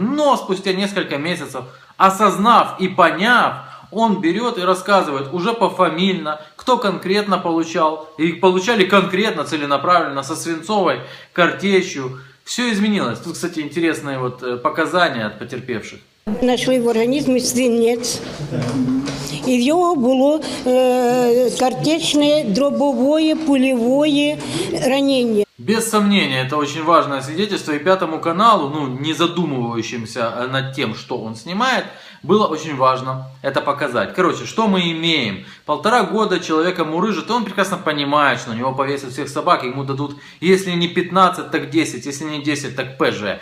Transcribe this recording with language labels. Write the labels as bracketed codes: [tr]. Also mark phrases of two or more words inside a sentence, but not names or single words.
[ru] Но спустя несколько месяцев, осознав и поняв, он берет и рассказывает уже пофамильно, кто конкретно получал. И получали конкретно, целенаправленно, со свинцовой картечью. Все изменилось. Тут, кстати, интересные показания от потерпевших. [uk] Знайшли в організмі свинець, і в його було картечне, дробове, пульове ранення. [ru] Без сомнения, это очень важное свидетельство, и Пятому каналу, не задумывающимся над тем, что он снимает, было очень важно это показать. Короче, что мы имеем? 1,5 года человека мурыжит, и он прекрасно понимает, что у него повесят всех собак, ему дадут, если не 15, так 10, если не 10, так ПЖ.